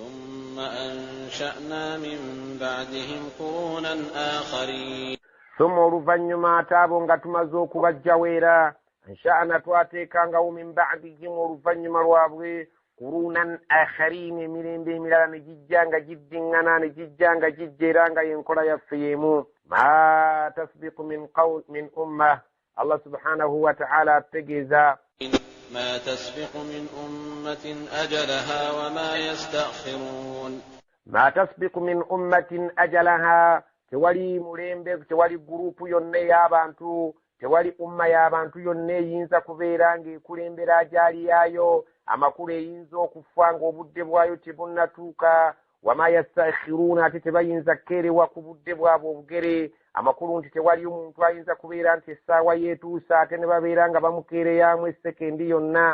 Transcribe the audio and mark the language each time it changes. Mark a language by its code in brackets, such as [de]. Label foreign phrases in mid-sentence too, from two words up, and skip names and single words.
[lg] Thumma oluvannyuma ate abo nga tumaze okubajjawo era ansha'na twateekangawo [ar] من بعدهم [lg] oluvannyuma lwabwe [ar] قرونا آخرين [lg] emirembe emirala ne gijja nga giddiŋŋana ne gijja nga gijja era nga yenkola yaffe y'emu. [ar] ما تسبق من أمة الله سبحانه وتعالى ategeeza ما تسبق من أمة أجلها وما يستأخرون. ما تسبق من أمة أجلها [lg] tewali mulembe tewali gurupu yonna ey'abantu tewali umma y'abantu yonna eyinza kubeera ng'ekulembera ajaali yaayo amakulu eyinza okufa ng'obudde bwayo tebunnatuuka. [ar] وما يستأخرون [lg] ate tebayinza kkeerewa ku budde bwabwe obugere amakulu nti tewali omuntu ayinza kubeera nti essaawa yeetuusa ate ne babeera nga bamukeereyamu essekendi yonna.